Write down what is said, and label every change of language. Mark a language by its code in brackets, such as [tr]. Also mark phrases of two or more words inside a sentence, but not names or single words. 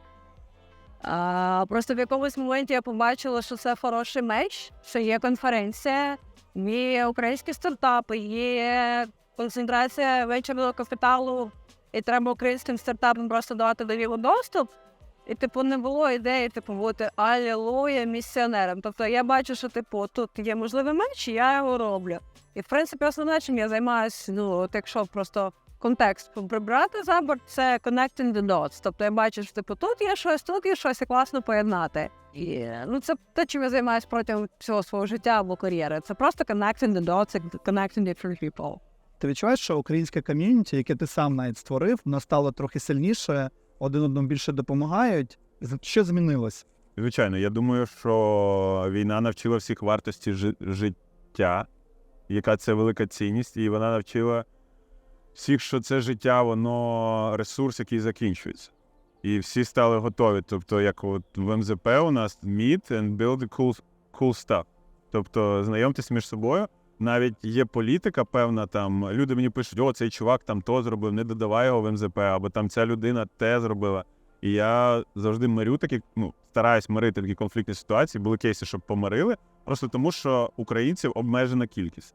[uk] Просто в якомусь моменті я побачила, що це хороший меч, що є конференція, є українські стартапи, є концентрація венчурного капіталу, і треба українським стартапам просто давати до нього доступ. І, не було ідеї, бути алілуя місіонером. Тобто я бачу, що, тут є можливий меч, і я його роблю. І, в принципі, основне, чим я займаюся, якщо просто контекст прибрати за борт, це [en] connecting the dots. [uk] Тобто я бачу, що тут є щось, і класно поєднати. І це те, чим я займаюся протягом всього свого життя або кар'єри. Це просто [en] connecting the dots, connecting different people. [uk] Ти відчуваєш, що українське ком'юніті, яке ти сам навіть створив, воно стало трохи сильніше, один одному більше допомагають? Що змінилось? Звичайно, я думаю, що війна навчила всіх вартості життя, яка це велика цінність, і вона навчила всіх, що це життя, воно ресурс, який закінчується. І всі стали готові. Тобто, як от в МЗП у нас [en] meet and build cool stuff. [uk] Тобто, знайомтесь між собою. Навіть є політика певна, там, люди мені пишуть, цей чувак там то зробив, не додавай його в МЗП, або там ця людина те зробила. І я завжди мирю такі, стараюсь мирити такі конфліктні ситуації, були кейси, щоб помирили, просто тому, що українців обмежена кількість.